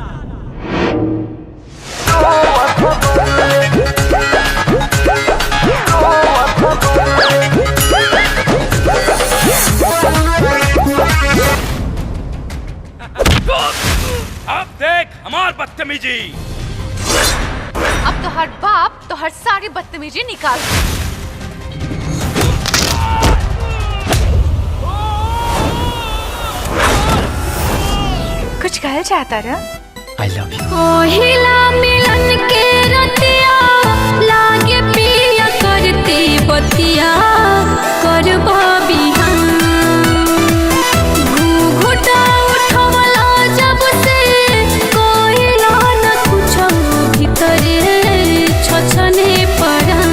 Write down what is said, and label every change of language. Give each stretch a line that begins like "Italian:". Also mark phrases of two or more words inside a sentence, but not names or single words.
Bhojpuri: अब देख हमार बदतमीजी। अब तो हर बाप तो हर सारी बदतमीजी निकाल। कुछ कहना चाहता रहा?
English: I love you।
Bhojpuri: ओहिला मिलन के रतिया लागे पिया करती बतिया करबा बिहान। घूंघटा उठवला जब से कोइला न कुछ भीतरे छछने परान।